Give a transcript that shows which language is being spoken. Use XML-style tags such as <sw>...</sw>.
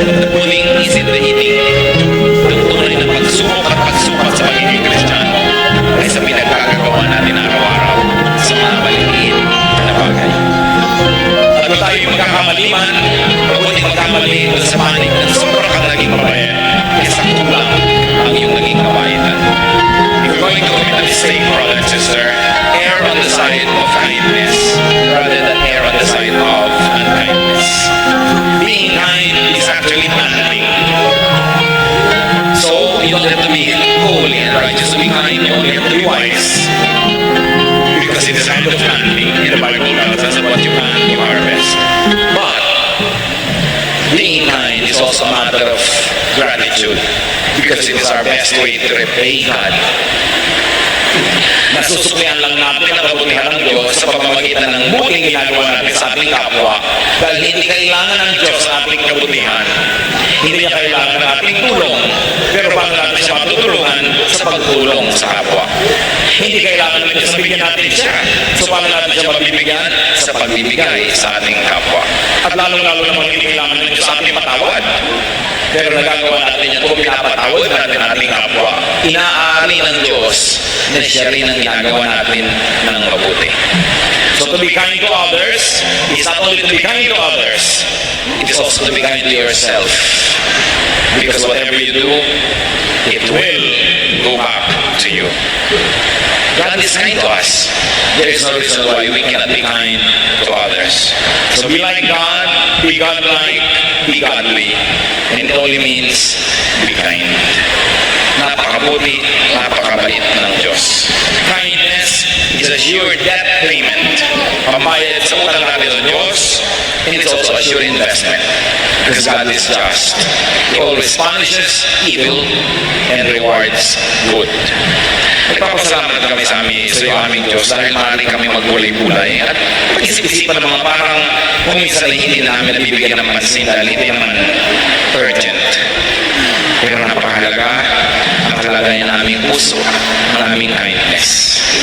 <tl>tuwing isindahiting ang tunay na pagsubok at pagsukat sa pagiging Kristiyano ay sa pinagkagagawa natin araw-araw sa mga maliliit na bagay. At kung tayo magkakamali man, mabuti magkamali doon sa panig ng sobrang ka naging mabait, kaysa kulang ang iyong naging kabaitan.</tl> <en>If you're going to commit a mistake, brother and sister, err on the side of kindness rather than err on the side of unkindness. Being kind is actually manly. So, you don't have to be holy and righteous to be kind, you only have to be wise. Because it is kind of manly. In the Bible tells us that what you can, you harvest. But, being kind is also a matter of gratitude. Because it is our best way to repay God.</en> <tl>Nasusuklian lang natin ang kabutihan ng Diyos sa pamamagitan ng buting ginagawa natin sa ating kapwa dahil hindi kailangan ng Diyos sa ating kabutihan. Hindi niya kailangan ng ating tulong. Pero paano natin siya matutulungan sa pagtulong sa kapwa? Hindi kailangan ng Diyos na bigyan natin siya. So paano natin siya mabibigyan? Sa pagbibigay sa ating kapwa. At lalong-lalo naman hindi kailangan ng Diyos sa ating patawad. Pero nagagawa natin yan kung pinapatawad natin ating kapwa. Inaari ng Diyos na siya rin ang ginagawa natin ng mabuti.</tl> <en>So to be kind to others is not only to be kind to others, it is also to be kind to yourself. Because whatever you do, it will go back to you. God is kind to us. There is no reason why we cannot be kind to others. So be like God, be God-like, be godly. And it only means be kind.</en> <tl>Napakabuti, napakabait ng Diyos.</tl> <en>Kindness is a sure debt payment.</en> <tl>Pambayad sa utang natin sa Diyos,</tl> <en>and it's also a sure investment. Because God is just. He always punishes evil and rewards good.</en> <tl>Nagpapasalamat kami sa aming Diyos dahil maaari kami magbulay-bulay at pag-isip-isipan ng mga parang kung minsan ay hindi namin nabibigyan ng pansin dahil hindi naman urgent. Pero napakahalaga ang kalagayan ng aming puso, ang aming kindness.</tl>